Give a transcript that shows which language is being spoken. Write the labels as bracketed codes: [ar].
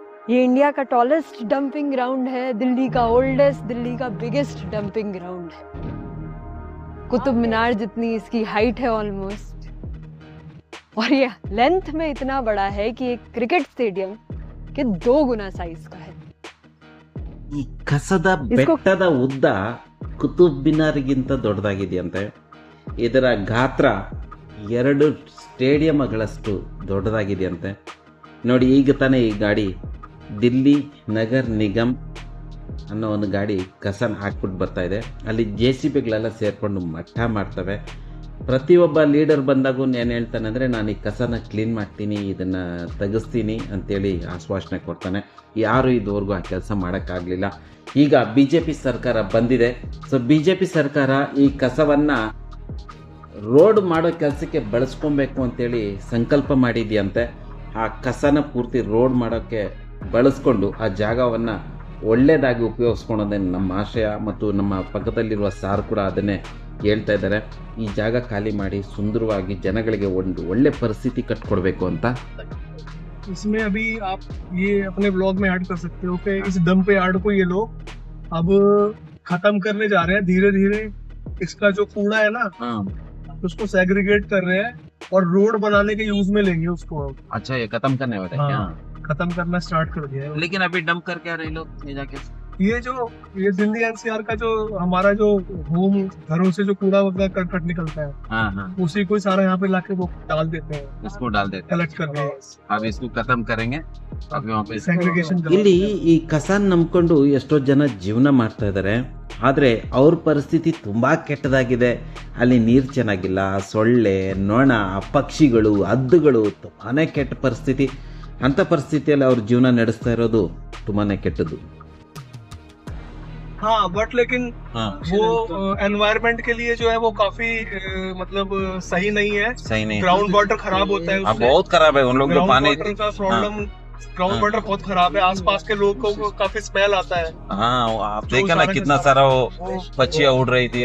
[hi] ये इंडिया का tallest dumping ground है, दिल्ली का ओल्डेस्ट, दिल्ली का बिगेस्ट डंपिंग ग्राउंड है। कुतुब मीनार जितनी इसकी हाइट है ऑलमोस्ट, और ये लेंथ में इतना बड़ा है कि एक क्रिकेट स्टेडियम के 2 गुना साइज का है। [kn] ಈ ಕಸದ ಬೆಟ್ಟದ ಉದ್ದ ಕುತುಬ್ ಮಿನಾರ್ಗಿಂತ ದೊಡ್ಡದಾಗಿದೆಯಂತೆ. ಇದರ ಗಾತ್ರ 2 ಸ್ಟೇಡಿಯಂಗಳಷ್ಟು ದೊಡ್ಡದಾಗಿದೆಯಂತೆ. ನೋಡಿ, ಈಗ ತಾನೇ ಈ ಗಾಡಿ ದಿಲ್ಲಿ ನಗರ್ ನಿಗಮ್ ಅನ್ನೋ ಒಂದು ಗಾಡಿ ಕಸನ ಹಾಕ್ಬಿಟ್ಟು ಬರ್ತಾ ಇದೆ. ಅಲ್ಲಿ JCBಗಳೆಲ್ಲ ಸೇರಿಕೊಂಡು ಮಟ್ಟ ಮಾಡ್ತವೆ. ಪ್ರತಿಯೊಬ್ಬ ಲೀಡರ್ ಬಂದಾಗೂ ಏನು ಹೇಳ್ತಾನೆ ಅಂದರೆ, ನಾನು ಈ ಕಸನ ಕ್ಲೀನ್ ಮಾಡ್ತೀನಿ, ಇದನ್ನು ತೆಗೆಸ್ತೀನಿ ಅಂತೇಳಿ ಆಶ್ವಾಸನೆ ಕೊಡ್ತಾನೆ. ಯಾರು ಇದುವರೆಗೂ ಆ ಕೆಲಸ ಮಾಡೋಕ್ಕಾಗಲಿಲ್ಲ. ಈಗ BJP ಸರ್ಕಾರ ಬಂದಿದೆ. ಸೊ BJP ಸರ್ಕಾರ ಈ ಕಸವನ್ನು ರೋಡ್ ಮಾಡೋ ಕೆಲಸಕ್ಕೆ ಬಳಸ್ಕೊಬೇಕು ಅಂತೇಳಿ ಸಂಕಲ್ಪ ಮಾಡಿದೆಯಂತೆ. ಆ ಕಸನ ಪೂರ್ತಿ ರೋಡ್ ಮಾಡೋಕ್ಕೆ ಬಳಸ್ಕೊಂಡು ಆ ಜಾಗವನ್ನು ಒಳ್ಳೆಯದಾಗಿ ಉಪಯೋಗಿಸ್ಕೊಳೋದೇ ನಮ್ಮ ಆಶಯ. ಮತ್ತು ನಮ್ಮ ಪಕ್ಕದಲ್ಲಿರುವ ಸಾರ್ ಕೂಡ ಅದನ್ನೇ ಹೇಳ್ತಾ ಇದ್ದಾರೆ, ಈ ಜಾಗ ಖಾಲಿ ಮಾಡಿ ಸುಂದರವಾಗಿ ಜನಗಳಿಗೆ ಒಂದು ಒಳ್ಳೆ ಪರಿಸ್ಥಿತಿ ಕಟ್ಕೊಡ್ಬೇಕು ಅಂತ. [hi] इसमें अभी आप ये अपने ब्लॉग में ऐड कर सकते हो कि इस डंप यार्ड को ये लोग अब खत्म करने जा रहे हैं धीरे धीरे। इसका जो कूड़ा है ना उसको सेग्रीगेट कर रहे हैं और रोड बनाने के यूज में लेंगे उसको। अच्छा, ये खत्म करने वाले हैं? हाँ, खत्म करना स्टार्ट कर दिया है। लेकिन अभी डंप कर क्या रहे लोग ये जाके? ये दिल्ली एनसीआर का जो हमारा जो होम घरों से जो कूड़ा वगैरह कट निकलता है, हाँ, उसी को सारा यहाँ पे लाके वो डाल देते हैं, इसको डाल देते हैं, कलेक्ट करके। अब इसको खत्म करेंगे, अभी वहाँ पे सेग्रीगेशन। [kn] ಇಲ್ಲಿ ಈ ಕಸ ನಂಬ್ಕೊಂಡು ಎಷ್ಟೋ ಜನ ಜೀವನ ಮಾಡ್ತಾ ಇದ್ದಾರೆ, ಆದರೆ ಅವ್ರ ಪರಿಸ್ಥಿತಿ ತುಂಬಾ ಕೆಟ್ಟದಾಗಿದೆ. ಅಲ್ಲಿ ನೀರು ಚೆನ್ನಾಗಿಲ್ಲ, ಸೊಳ್ಳೆ, ನೊಣ, ಪಕ್ಷಿಗಳು, ಹದ್ದುಗಳು, ತುಂಬಾನೇ ಕೆಟ್ಟ ಪರಿಸ್ಥಿತಿ. ಅಂಥ ಪರಿಸ್ಥಿತಿಯಲ್ಲಿ ಅವ್ರ ಜೀವನ ನಡೆಸ್ತಾ ಇರೋದು ತುಂಬಾನೇ ಕೆಟ್ಟದ್ದು. [hi] हाँ, बट लेकिन वो एनवायरनमेंट के लिए जो है वो काफी मतलब सही नहीं है। सही नहीं, ग्राउंड वाटर खराब होता है उससे। बहुत खराब है। उन लोग जो ग्राउंड पानी, वाटर का प्रॉब्लम, ग्राउंड वाटर बहुत खराब है। आसपास के लोगों को काफी स्मेल आता है। हाँ, आप देखा ना कितना सारा वो पक्षियाँ उड़ रही थी।